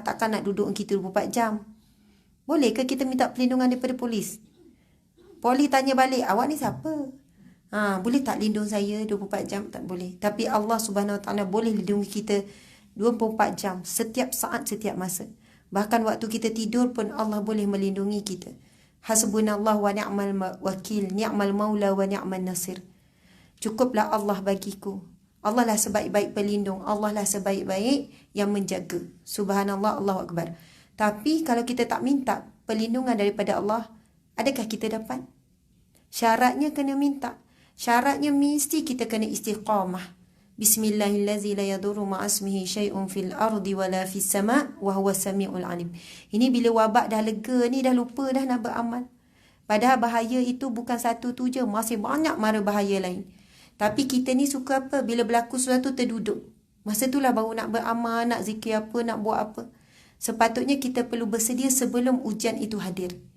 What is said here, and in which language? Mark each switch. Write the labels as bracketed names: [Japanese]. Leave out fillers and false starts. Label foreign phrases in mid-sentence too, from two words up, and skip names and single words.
[Malay] Takkan nak duduk kita 24 jam. Boleh ke kita minta perlindungan daripada polis? Polis tanya balik, awak ni siapa? Boleh tak lindung saya 24 jam? Tak boleh. Tapi Allah [Arabic] سبحانه وتعالى [Malay] boleh lindungi kita 24 jam, setiap saat, setiap masa. Bahkan waktu kita tidur pun Allah boleh melindungi kita. [Arabic] حسبنا الله ونعم الوكيل، نعم المولى ونعم النصير. [Malay] Cukuplah Allah bagiku. Allah lah sebaik-baik pelindung. Allah lah sebaik-baik yang menjaga. [Arabic] سبحان الله، الله أكبر. [Malay] Tapi kalau kita tak minta perlindungan daripada Allah, adakah kita dapat? Syaratnya kena minta. Syaratnya mesti kita kena istiqamah. [Arabic] بسم الله الرحمن الرحيم، لا يضر مع اسمه شيء في الأرض ولا في السماء وهو السميع العليم. [Malay] Ini bila wabak dah lega ni, dah lupa dah nak beramal. Padahal bahaya itu bukan satu tu je, masih banyak mara bahaya lain. Tapi kita ni suka apa? Bila berlaku sesuatu terduduk. Masa itulah baru nak beramal, nak zikir apa, nak buat apa. Sepatutnya kita perlu bersedia sebelum ujian itu hadir.